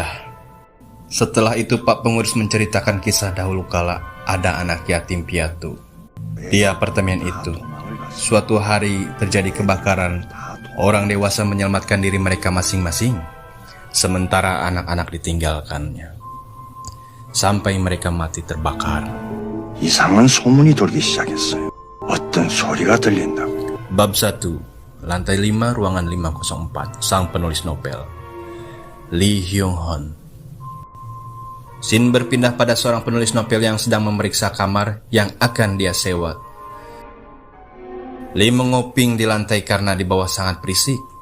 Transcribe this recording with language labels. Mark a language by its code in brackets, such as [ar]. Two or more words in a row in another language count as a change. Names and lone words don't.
[id] Setelah itu Pak Pengurus menceritakan kisah dahulu kala ada anak yatim piatu di apartemen itu. Suatu hari terjadi kebakaran. Orang dewasa menyelamatkan diri mereka masing-masing, sementara anak-anak ditinggalkannya sampai mereka mati terbakar. [ko] 이상한 소문이 돌기 시작했어요. 어떤 소리가 들린다고. [id] Bab 1, lantai 5, ruangan 504. Sang penulis novel, Lee Hyung Hon. Scene berpindah pada seorang penulis novel yang sedang memeriksa kamar yang akan dia sewa. Lee mengoping di lantai karena di bawah sangat berisik.